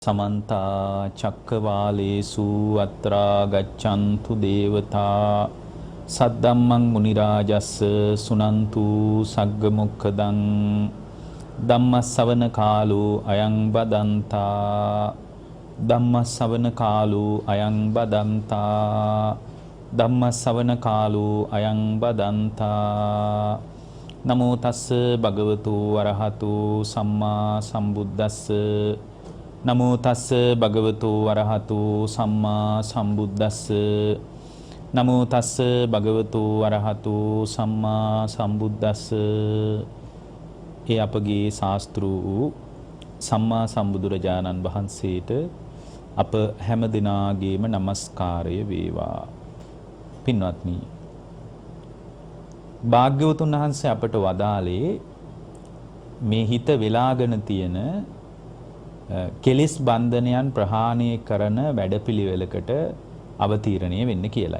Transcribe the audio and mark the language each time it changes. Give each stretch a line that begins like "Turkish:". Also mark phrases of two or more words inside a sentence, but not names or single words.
Pali: समन्ता चक्रवालेषु अत्रा गच्छन्तु देवता सद्धम्मं मुनिराजस्स सुनन्तु सग्गमुखदं धम्मसवන කාලෝ අයං බදන්තා ධම්මසවන කාලෝ අයං බදන්තා ධම්මසවන කාලෝ අයං බදන්තා නමෝ තස්ස භගවතු වරහතු සම්මා සම්බුද්දස්ස නමෝ තස්ස භගවතු වරහතු සම්මා සම්බුද්දස්ස නමෝ තස්ස භගවතු වරහතු සම්මා සම්බුද්දස්ස
Sinhala: ඒ අපගේ ශාස්ත්‍රු වූ සම්මා සම්බුදුරජාණන් වහන්සේට අප හැම දිනාගේම নমස්කාරය වේවා. පින්වත්නි, භාග්‍යවතුන් වහන්සේ අපට වදාළේ මේ හිත වෙලාගෙන තියෙන කෙලිස් බන්ධනයන් ප්‍රහාණය කරන වැඩපිළිවෙලකට අවතීර්ණය වෙන්න කියලයි.